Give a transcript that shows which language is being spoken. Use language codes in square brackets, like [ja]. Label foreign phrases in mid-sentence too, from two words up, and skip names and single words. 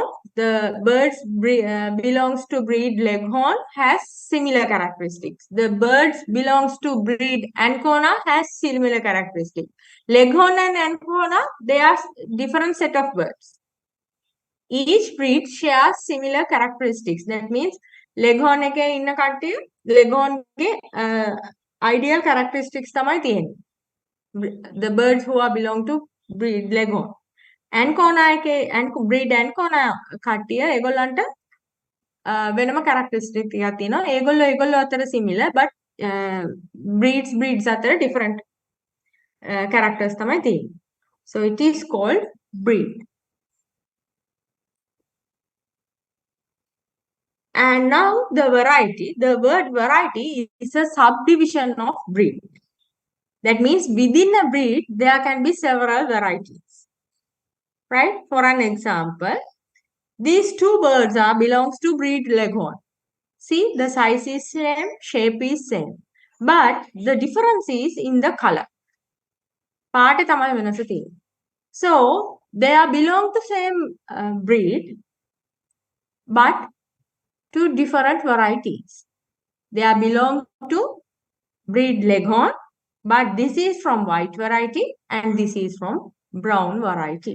[en] The birds belongs to breed Leghorn has similar characteristics. The birds belongs to breed Ancona has similar characteristics. Leghorn and Ancona, they are different set of birds. Each breed shares similar characteristics. That means [si] Leghorn එකේ ඉන්න කට්ටිය Leghorn ගේ [en] ideal characteristics [si] තමයි තියෙන්නේ. [en] The birds who are belong to breed Leghorn. [si] Ancona එකේ breed Ancona කට්ටිය ඒගොල්ලන්ට වෙනම characteristic ටිකක් තියෙනවා. ඒගොල්ලෝ අතර [en] similar, but breeds [si] අතර different characters තමයි තියෙන්නේ. [en] So it is called breed. And now the variety. The word variety is a subdivision of breed. That means within a breed, there can be several varieties. Right? For an example, these two birds belongs to breed Leghorn. See, the size is same, shape is same. But the difference is in the color. [si] පාට තමයි වෙනස තියෙන්නේ. [en] So, they are belong to same breed, but to different varieties. They are belong to breed Leghorn, but this is from white variety and this is from brown variety.